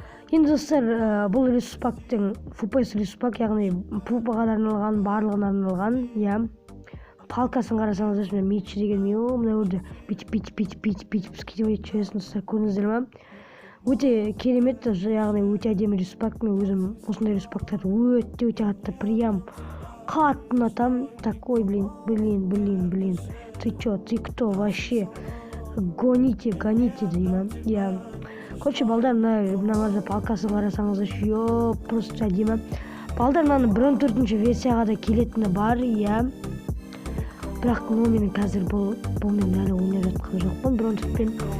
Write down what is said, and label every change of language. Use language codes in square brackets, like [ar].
[kk] Енді достар, бұл ресурспактың FPS ресурспак, яғни пупаға арналған, барлығына арналған, палкасын қарасаңыздар, мен мечі деген мына өрді бүйтіп кетіп өтіп достар, көрдіңіздер ма? Өте керемет, яғни өте әдемі ресурспак. Мен өзім осындай ресурспактарды өте қатты [ru] прям [kk] қатты ұнатам. [ru] Такой, блин, ты чё, ты кто вообще? Гоните [kk] деймін. [ru] Короче, [kk] балдар, мына палкасын қарасаңыздар, [ru] просто [kk] әдемі. Балдар, мынаны 14-ші версияға да келетіні бар, бірақ менің қазір бұлмен әлі ойнап жатқан жоқпын 14-пен.